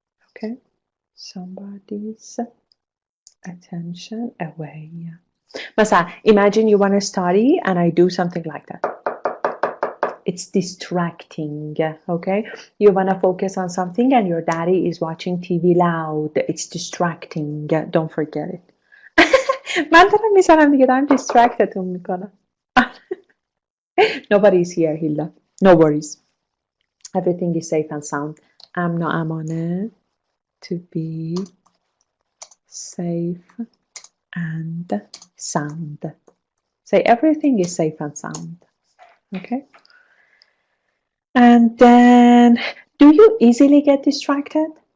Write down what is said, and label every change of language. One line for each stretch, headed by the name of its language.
English: Okay, somebody's attention away.
Persian: مثلا,
English: imagine you want to study and I do something like that. It's distracting. Okay, you want to focus on something and your daddy is watching TV loud. It's distracting. Don't forget it.
Persian: من دارم میزنم دیگه, دارم distractتون میکنم.
English: Nobody's here, Hilda. No worries. Everything is safe and sound.
Persian: امن و امانه.
English: To be safe and sound. Say everything is safe and sound. Okay. And then, do you easily get distracted?